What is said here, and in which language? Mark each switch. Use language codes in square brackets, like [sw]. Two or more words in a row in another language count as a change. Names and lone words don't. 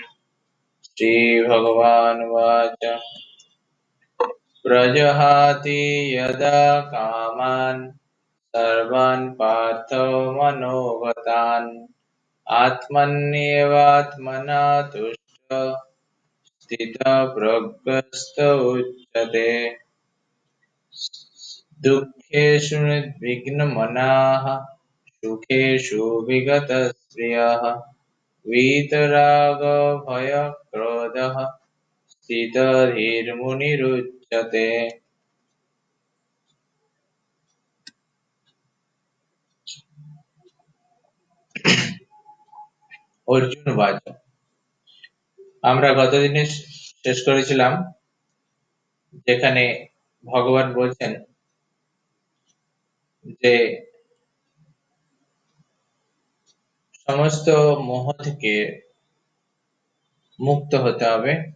[sa] শ্রীভগবানুবাচ প্রজহাতি যদা কামাन् सर्वान् पार्थो मनोगतान् आत्मन्येवात्मना तुष्टः स्थितप्रज्ञस्त उच्यते। दुःखेषु निर्विघ्नमनाः सुखेषु विगतस्पृहः वीतरागभयक्रोधः स्थितधीर्मुनिरुच्यते। অর্জুন উবাচ [bn] আমরা গতদিনে শেষ করেছিলাম যেখানে ভগবান বলছেন যে সমস্ত মোহ থেকে মুক্ত হতে হবে